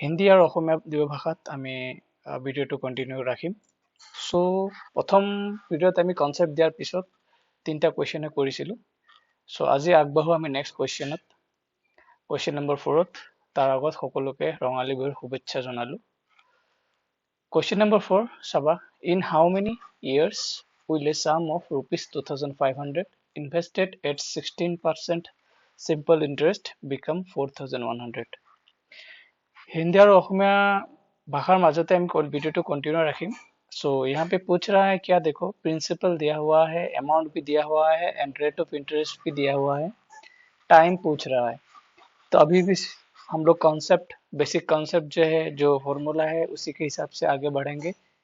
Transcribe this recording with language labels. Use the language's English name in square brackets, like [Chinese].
[Assamese] হিন্দী আৰু অসমীয়া দুয়ো ভাষাত আমি ভিডিঅ'টো কণ্টিনিউ ৰাখিম। চ' প্ৰথম ভিডিঅ'ত আমি কনচেপ্ট দিয়াৰ পিছত তিনিটা কুৱেশ্যনে কৰিছিলোঁ। চ' আজি আগবাঢ়ো আমি নেক্সট কুৱেশ্যনত, কুৱেশ্যন নম্বৰ 4ত। তাৰ আগত সকলোকে ৰঙালী বিহুৰ শুভেচ্ছা জনালোঁ। [English] Question number 4, Sabha. In how many years will a sum of rupees 2,500 invested at 16% simple interest become 4,100? [Assamese] Hindi और अहोमिया भाषार মাজতে আমি वीडियो कंटिन्यू रखिम। [Hindi] सो यहाँ पे पूछ रहा है क्या, देखो प्रिंसिपल दिया हुआ है, अमाउंट भी दिया हुआ है एंड रेट ऑफ इंटरेस्ट भी दिया हुआ है, टाइम पूछ रहा है। तो अभी भी हम लोग कॉन्सेप्ट, बेसिक कॉन्सेप्ट जो है, जो फॉर्मूला है, उसी के हिसाब से आगे बढ़ेंगे।